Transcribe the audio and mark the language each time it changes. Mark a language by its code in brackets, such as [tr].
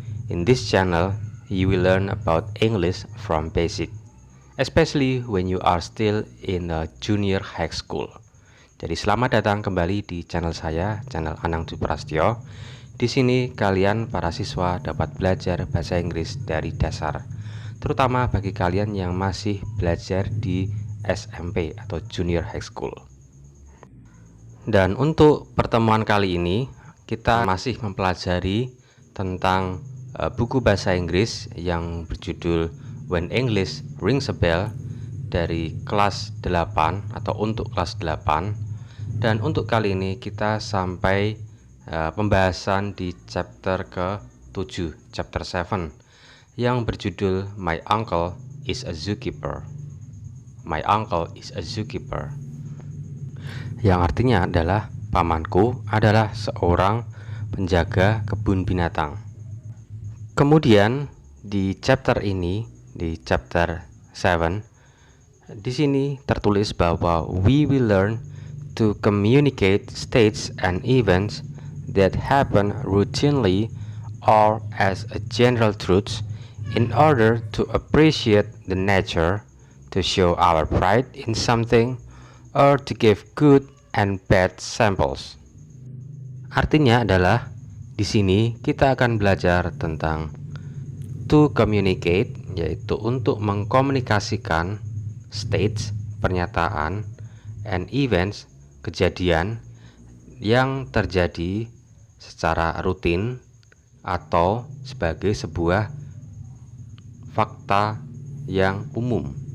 [en] In this channel, you will learn about English from basic, especially when you are still in a junior high school. [id] Jadi selamat datang kembali di channel saya, channel Anang Dwi Prastyo. Di sini kalian para siswa dapat belajar bahasa Inggris dari dasar, terutama bagi kalian yang masih belajar di SMP atau Junior High School. Dan untuk pertemuan kali ini kita masih mempelajari tentang buku bahasa Inggris yang berjudul When English Rings a Bell dari kelas 8 atau untuk kelas 8. Dan untuk kali ini kita sampai pembahasan di chapter ke-7, chapter 7, yang berjudul My Uncle is a Zookeeper. My uncle is a zookeeper, yang artinya adalah pamanku adalah seorang penjaga kebun binatang. Kemudian di chapter ini, di chapter 7, di sini tertulis bahwa [en] we will learn to communicate states and events that happen routinely or as a general truth in order to appreciate the nature, to show our pride in something, or to give good and bad samples. [id] Artinya adalah di sini kita akan belajar tentang [en] to communicate, [id] yaitu untuk mengkomunikasikan, states, pernyataan, [en] and events, [id] kejadian yang terjadi secara rutin atau sebagai sebuah fakta yang umum,